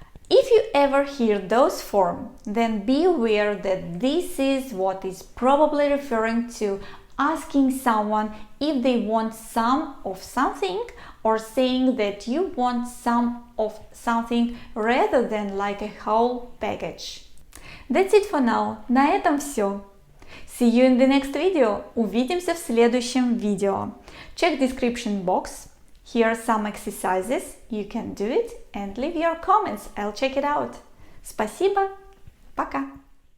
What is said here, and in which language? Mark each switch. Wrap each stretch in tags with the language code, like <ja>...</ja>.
<en>If you ever hear those forms, then be aware that this is what is probably referring to asking someone if they want some of something or saying that you want some of something rather than like a whole package. That's it for now.</en> <ru>На этом все.</ru> <en>See you in the next video.</en> <ru>Увидимся в следующем видео.</ru> <en>Check description box. Here are some exercises. You can do it and leave your comments. I'll check it out.</en> <ru>Спасибо. Пока.</ru>